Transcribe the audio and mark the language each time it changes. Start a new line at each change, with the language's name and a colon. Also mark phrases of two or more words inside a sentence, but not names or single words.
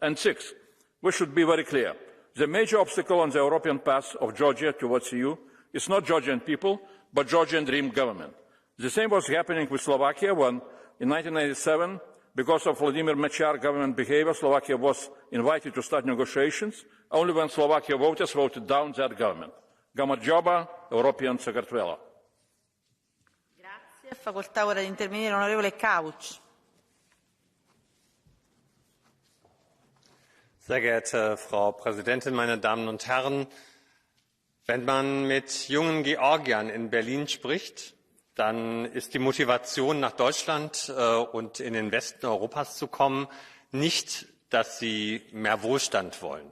English: And sixth, we should be very clear. The major obstacle on the European path of Georgia towards the EU is not Georgian people, but Georgian dream government. The same was happening with Slovakia when, in 1997, because of Vladimir Mečiar government behavior, Slovakia was invited to start negotiations, only when Slovakia voters voted down that government. Gamarjoba, European Secretary.
Italian: Grazie. Facoltà ora di intervenire l'onorevole Couch.
German: Sehr geehrte Frau Präsidentin, meine Damen und Herren! Wenn man mit jungen Georgiern in Berlin spricht, dann ist die Motivation, nach Deutschland und in den Westen Europas zu kommen, nicht, dass sie mehr Wohlstand wollen.